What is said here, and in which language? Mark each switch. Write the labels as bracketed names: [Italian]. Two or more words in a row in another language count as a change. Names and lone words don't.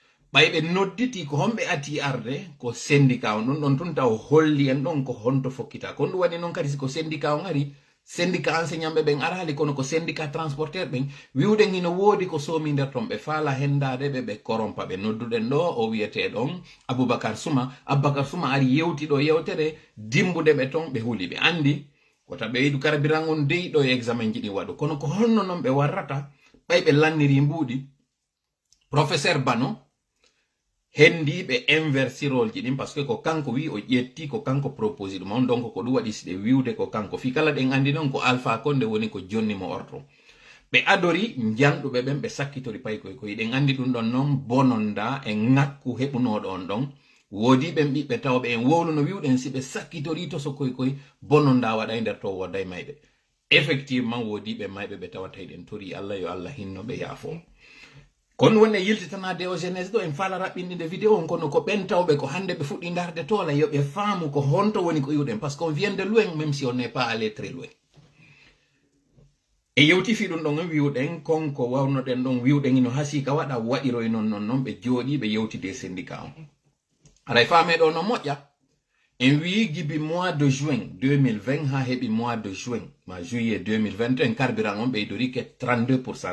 [Fula] ɓayɓe nodditi ko homɓe ati arde ko syndicat on ɗon tun taw holli en ɗon ko honto fokkita ko ɗum waɗi noon kadi siko syndicat on ari [French] syndicat enseignant [Fula] ɓe arali kono ko [French] syndicat transporteur [Fula] ɓen wiwɗen hino woodi ko soomi nder ton ɓe faala hendade ɓe korompa ɓe nodduɗen ɗo o wiyete ɗon aboubacar souma ari yewti ɗo yewtere dimbude ɓe ton ɓe huuli ɓe andi kota ɓe yiɗu carburant on dey ɗo e examen jiɗi waɗu kono ko honno noon ɓe warrata ɓayɓe lanniri mbuuɗi professeur bano hendi ɓe inversirol ji ɗin [French] par ce que [Fula] ko kanko wi o ƴetti ko kanko proposi ɗum on donc ko ɗum waɗi siɗe wiwde ko kanko fi kala ɗen andi noon ko alpha konde woni ko jonni mo orto ɓe adori janɗuɓe ɓen ɓe sakkitori pay koy ɗen andi ɗum ɗon noon bononda e ŋakku heɓunoɗo on ɗon woodi ɓen ɓiɓɓe tawɓe en wowluno wiwɗen si ɓe sakkitori to so koy bononda waɗa nder to wodday mayɓe effectivement woodi ɓe mayɓe ɓe tawata ɗen tori Allah yo Allah hinno ɓe yaafo kono woni yiltitanade o jeunesse ɗo en faala raɓɓinɗinde vidéo on kono ko ɓen tawɓe ko hande ɓe fuɗɗi darde tola yoɓe faamu ko honto woni ko iwɗen [French] par ce qu'on vient de loin même si on n'est pas allé très loin [Fula] e yewtifi ɗum ɗon wiwɗen konko wawnoɗen ɗon wiwɗen ino hasika waɗa waɗiroy non ɓe jooɗi ɓe yewtide syndicat on aray faame ɗo no moƴƴa en wi gibi [French] mois de juin 2020 [Fula] ha heɓi [French] mois de juin [Fula] ma juillet 2021 carburant on ɓeydori ke 32%.